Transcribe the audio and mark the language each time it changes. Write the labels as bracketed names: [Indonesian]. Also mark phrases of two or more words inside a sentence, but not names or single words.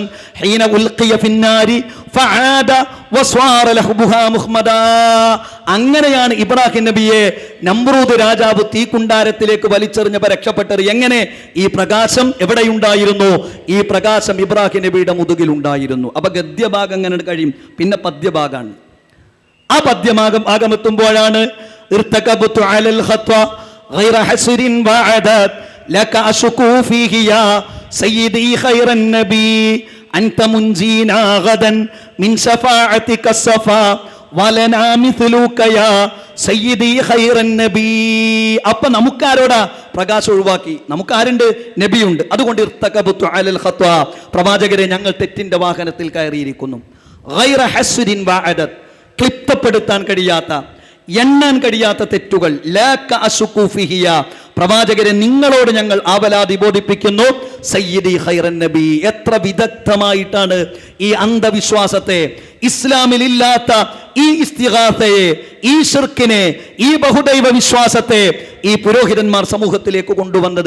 [Arabic] حين ألقي في النار فعاد وصار لهبها مخمدا, [Malayalam] അങ്ങനെയാണ് ഇബ്രാഹിം നബിയെ നമ്രൂദ് രാജാവ് തീക്കുണ്ടാരത്തിലേക്ക് വലിച്ചെറിഞ്ഞപ്പോൾ രക്ഷപ്പെട്ടത്. എങ്ങനെ? ഈ പ്രകാശം എവിടെയുണ്ടായിരുന്നു? ഈ പ്രകാശം ഇബ്രാഹിം നബിയുടെ മുതുകിലുണ്ടായിരുന്നു. അപ്പൊ ഗദ്യഭാഗം എങ്ങനെ കഴിയും? പിന്നെ പദ്യഭാഗമാണ്. ആ പദ്യഭാഗം എത്തുമ്പോഴാണ് [Arabic] ارتكبت على الخطا غير حسر وعدد لك أشكو فيه يا سيدي خير النبي أنت منجينا غدا من شفاعتك الصفا ولنا مثلك يا سيدي خير النبي. [Malayalam] അപ്പൊ നമുക്കാരോടാ? പ്രകാശം ഒഴിവാക്കി. നമുക്കാരുണ്ട്? നബിയുണ്ട്. അതുകൊണ്ട് [Arabic] ارتكبت على الخطا, [Malayalam] പ്രവാചകരെ ഞങ്ങൾ തെറ്റിന്റെ വാഹനത്തിൽ കയറിയിരിക്കുന്നു. [Arabic] غير حسر وعدد, [Malayalam] ക്ലിപ്തപ്പെടുത്താൻ കഴിയാത്ത, എണ്ണാൻ കഴിയാത്ത തെറ്റുകൾ. [Arabic] لك أشكو فيه, [Malayalam] പ്രവാചകരെ നിങ്ങളോട് ഞങ്ങൾ ആവലാതി ബോധിപ്പിക്കുന്നു. [Arabic] سيدي خير النبي, [Malayalam] എത്ര വിദഗ്ധമായിട്ടാണ് ഈ അന്ധവിശ്വാസത്തെ, ഇസ്ലാമിലില്ലാത്ത ഈ ഇസ്തിഗാസയെ, ഈ ശിർക്കിനെ, ഈ ബഹുദൈവ വിശ്വാസത്തെ ഈ പുരോഹിതന്മാർ സമൂഹത്തിലേക്ക് കൊണ്ടുവന്നത്.